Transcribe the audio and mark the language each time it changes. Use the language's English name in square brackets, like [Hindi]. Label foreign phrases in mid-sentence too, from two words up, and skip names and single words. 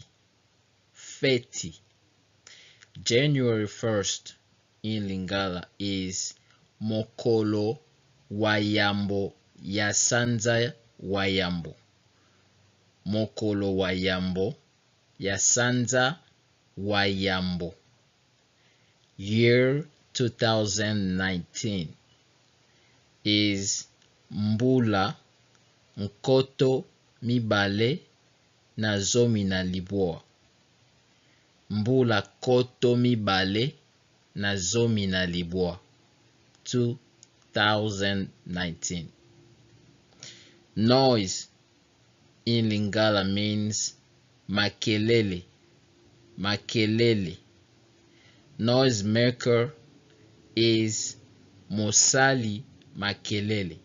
[English] Feti. January 1st in Lingala is [Lingala] Mokolo Wayambo Yasanza Wayambo. Mokolo Wayambo Yasanza Wayambo. [English] Year 2019 is [Lingala] Mbula Nkoto Mibale na Zomi na Libwa. Mbula koto mibale na zomi na libwa 2019. [English] Noise in Lingala means makelele. [Lingala] Makelele. [English] Noise maker is [Lingala] Mosali Makelele.